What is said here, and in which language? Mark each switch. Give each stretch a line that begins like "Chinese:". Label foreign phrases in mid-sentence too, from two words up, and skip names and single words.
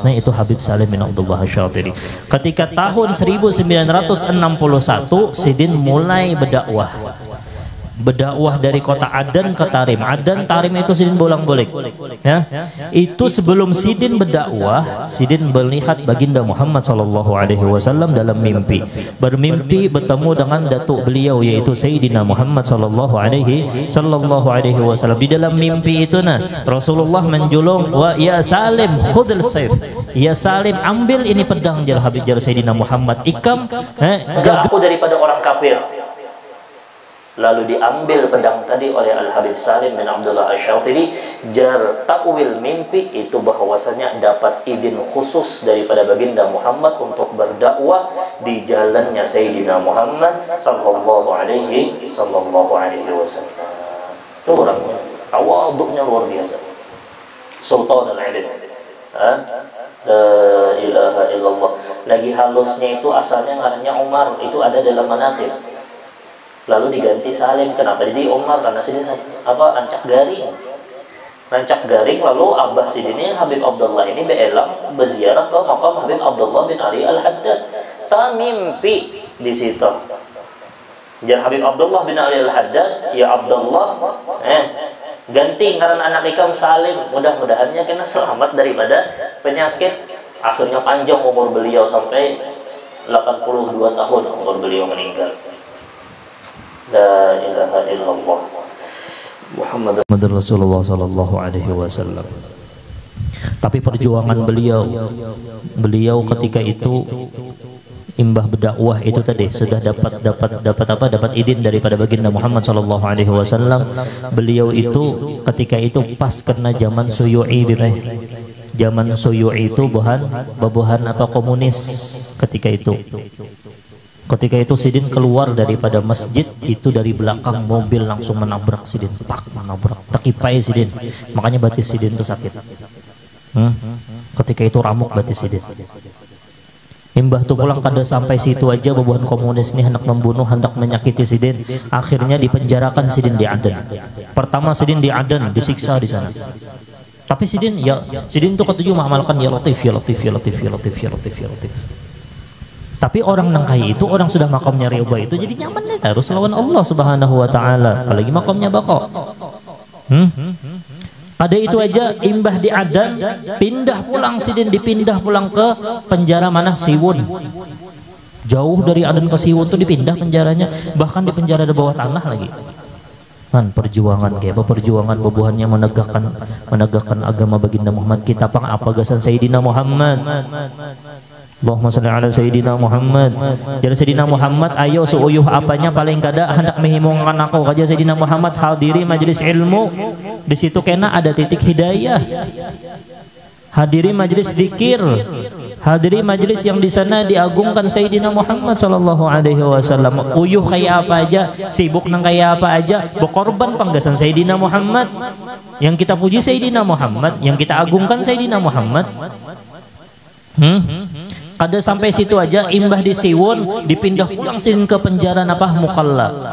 Banjar: Nah itu Habib Salim bin Abdullah Asy-Syatiri. Ketika tahun 1961 Sidin mulai berdakwah dari kota Adan ke Tarim. Adan Tarim itu Sidin bolak-balik ya. Itu sebelum Sidin berdakwah, Sidin melihat baginda Muhammad
Arabic: صلى الله عليه وسلم
Banjar: dalam mimpi. Bermimpi bertemu dengan datuk beliau yaitu Sayyidina Muhammad
Arabic: صلى الله عليه وسلم.
Banjar: Di dalam mimpi itu Rasulullah menjulung,
Arabic: ويا سالم خذ السيف.
Banjar: Ya Salim ambil ini pedang, jar Habib jar Sayyidina Muhammad. Ikam aku daripada orang kafir. Lalu diambil pedang tadi oleh Al-Habib Salim bin Abdullah Asy-Syatiri. Jar takwil mimpi itu bahwasanya dapat izin khusus daripada baginda Muhammad untuk berdakwah di jalannya Sayyidina Muhammad
Arabic: صلى الله عليه وسلم.
Banjar: Itu orangnya tawadhu'nya luar biasa.
Arabic: سلطان العلم. لا إله إلا الله.
Banjar: Lagi halusnya itu asalnya ngarannya Umar, itu ada dalam manaqib. Lalu diganti Salim. Kenapa jadi Umar? Karena Sidin ancak garing. Lalu abah Sidinnya Habib Abdullah ini beelang berziarah ke makam Habib Abdullah bin Ali Al-Haddad. Ta mimpi di situ. Jar Habib Abdullah bin Ali Al-Haddad, ya Abdullah, ganti ngaran anak ikam Salim, mudah-mudahannya kena selamat daripada penyakit. Akhirnya panjang umur beliau sampai 82 tahun umur beliau meninggal.
Arabic: لا إله إلا الله محمد رسول الله صلى الله عليه وسلم.
Banjar: Tapi perjuangan beliau ketika itu imbah berdakwah itu tadi sudah dapat izin daripada baginda Muhammad
Arabic: صلى الله عليه وسلم.
Banjar: Beliau itu ketika itu pas kena zaman Suyu'i, zaman Suyu'i itu babuhan komunis ketika itu. Ketika itu Sidin keluar daripada masjid itu, dari belakang mobil langsung menabrak Sidin, takipai Sidin, makanya batis Sidin itu sakit. Ketika itu ramuk batis Sidin. Imbah tuh pulang kada sampai situ aja, babuhan komunis ini hendak membunuh, hendak menyakiti Sidin. Akhirnya dipenjarakan Sidin di Aden. Pertama Sidin di Aden disiksa di sana. Tapi Sidin itu ketujuh mengamalkan
Arabic: يا لطيف، يا لطيف، يا لطيف، يا لطيف، يا لطيف، يا لطيف.
Banjar: Tapi orang nangkai itu, orang sudah makamnya riba itu jadi nyaman nih, harus lawan
Arabic: الله سبحانه وتعالى,
Banjar: apalagi makamnya bako. Ada itu aja imbah di Adan, pindah pulang Sidin, dipindah pulang ke penjara mana? Siwun. Jauh dari Adan ke Siwun tuh dipindah penjaranya, bahkan di penjara di bawah tanah lagi. Man, perjuangan kayak perjuangan bubuhannya menegakkan agama baginda Muhammad. Kita pang apa gasan Sayyidina Muhammad.
Arabic: اللهم صل على سيدنا محمد.
Banjar: Jadi Sayyidina Muhammad ayo seuyuh apanya paling kada hendak menghimungan aku kaja Sayyidina Muhammad hadiri majelis ilmu. Di situ kena ada titik hidayah. Hadiri majelis zikir. Hadiri majelis yang di sana diagungkan Sayyidina Muhammad
Arabic: صلى الله عليه وسلم.
Banjar: Uyuh kayak apa aja, sibuk nang kayak apa aja, berkorban panggasan Sayyidina Muhammad. Yang kita puji Sayyidina Muhammad, yang kita agungkan Sayyidina Muhammad. Kada sampai situ aja, imbah di Siwon dipindah pulang Sidin ke penjara Mukalla.